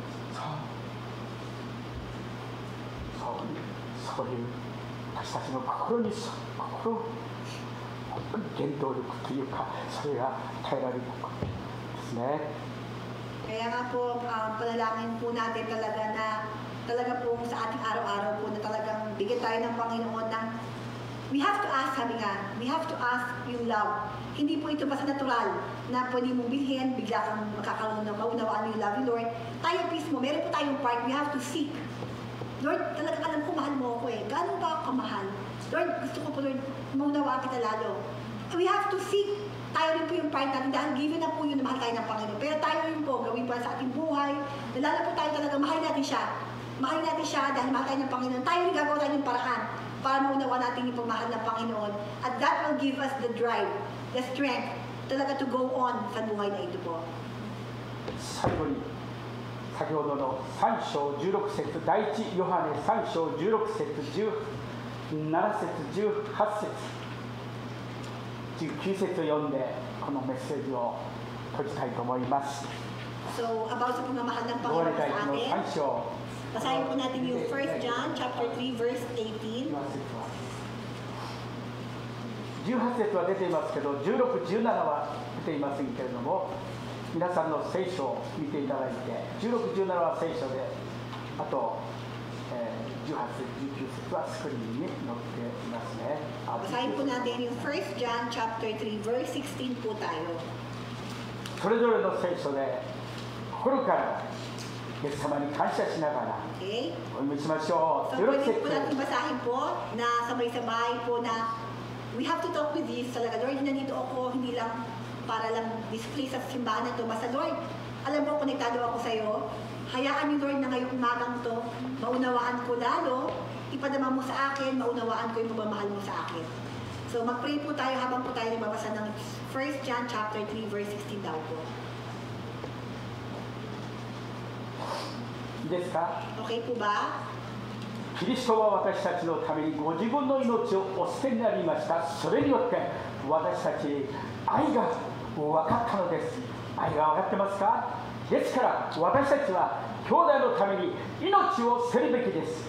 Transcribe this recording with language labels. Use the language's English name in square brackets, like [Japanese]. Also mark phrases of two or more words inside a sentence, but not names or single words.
[Japanese] そういう私たちの心に本当に原動力というか、それが与えられることですね。 [Filipino] Kaya nga po, panalangin po natin talaga po sa ating araw-araw po na talagang bigyan tayo ng Panginoon ng [English] we have to ask, [Filipino] sabi nga, [English] we have to ask yung love. [Filipino] Hindi po ito basta natural na pwede mong bilhin, bigla kang makakaroon ng maunawaan yung love, Lord. Tayo mismo, meron po tayong part, [English] we have to seek. [Filipino] Lord, talagang alam ko, mahal mo ako eh. Gaano ba ako kamahal? Lord, gusto ko po, Lord, maunawaan kita lalo. [English] We have to seek. [Filipino] Tayo rin po yung part natin dahil given na po yun na mahal tayo ng Panginoon. Pero tayo rin po, gawin pa sa ating buhay. Lalo po tayo talaga, mahal natin siya. Mahal natin siya dahil mahal tayo ng Panginoon. Tayo rin gagawa tayo ng paraan para maunawa natin yung pagmahal ng Panginoon. [English] At that will give us the drive, the strength, talaga to go on [Filipino] sa buhay na ito po. [Japanese] 最後に、先ほどの3章16節、第一ヨハネ3章16節、17節、18節、19節を読んで、このメッセージを閉じたいと思います。 [Filipino] So, about sa pagmamahal ng Panginoon sa atin, basahin po natin yung [English] 1 John chapter 3 verse 18. [Japanese] 18 節は出ていますけど、16、17は出ていませんけれども、皆さんの聖書を見ていただいて、16、17は聖書で、あと、18節、19節はスクリーンに載っていますね。 [Filipino] Basahin po natin yung [English] 1 John chapter 3 verse 16 [Filipino] po tayo. [Japanese] それぞれの聖書で心からイエス様に感謝しながらお読みしましょう。 [Filipino] So, pwede po natin basahin po na sabay-sabay po na [English] we have to talk with Jesus [Filipino] talaga. Lord, nandito ako, hindi lang para lang display sa simbahan na ito. Basta Lord, alam mo, konektado ako sa iyo. Hayaan niyo Lord na ngayong umagang to, maunawaan ko lalo, ipadama mo sa akin, maunawaan ko yung pagmamahal mo sa akin. So mag-pray po tayo habang po tayo nagbabasa ng [English] 1 John chapter 3 verse 16 [Filipino] daw po. [Japanese] いいですか? [Filipino] Okay po ba? [Japanese] キリストは私たちのためにご自分の命をお捨てになりました。それによって私たちに愛が分かったのです。愛が分かってますか？ですから私たちは兄弟のために命を捨てるべきです。